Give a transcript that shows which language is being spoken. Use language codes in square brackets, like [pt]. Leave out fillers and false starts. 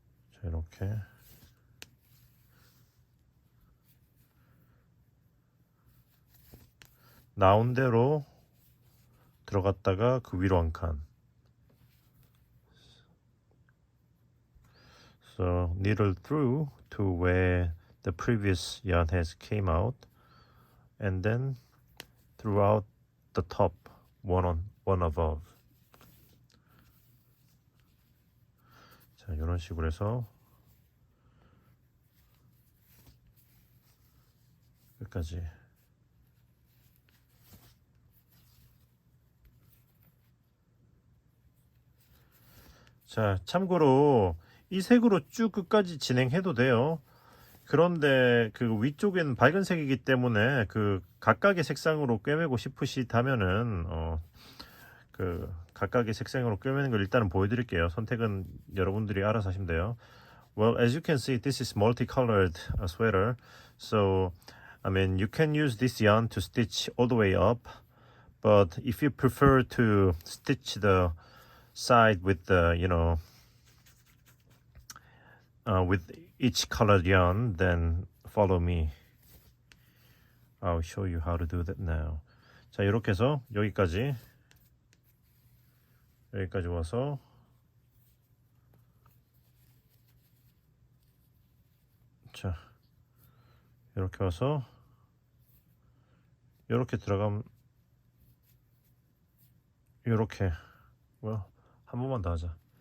[ko] 자, 이렇게. 나온 대로 들어갔다가 그 위로 한 칸. [en] So needle through to where the previous yarn has came out, and then throughout the top, one above. [ko] 자, 이런 식으로 해서 끝까지. 자, 참고로 이 색으로 쭉 끝까지 진행해도 돼요. 그런데 그 위쪽에는 밝은 색이기 때문에 그 각각의 색상으로 꿰매고 싶으시다면은 그 각각의 색상으로 꿰매는 걸 일단은 보여드릴게요. 선택은 여러분들이 알아서 하시면 돼요. [en] Well, as you can see, this is multicolored sweater. So, I mean, you can use this yarn to stitch all the way up. But if you prefer to stitch the side with the, with each colored yarn, then follow me. I'll show you how to do that now. [ko] 자, 이렇게 해서 여기까지 와서 자, 이렇게 와서 이렇게 들어가면 이렇게 한 번만 더 하자.